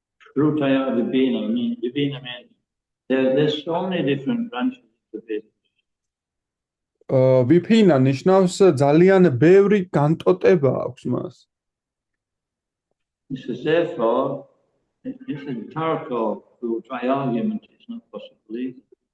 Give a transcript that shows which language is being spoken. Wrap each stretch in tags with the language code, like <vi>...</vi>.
<en>Shrutaya Vibhina means there's so many different branches of the Vedas.</en> <ka>ვიფინა ნიშნავს ძალიან ბევრი განტოტება აქვს მას.</ka> <en>He says, therefore, it's a Tarko who try argument, it's not possible either.</en>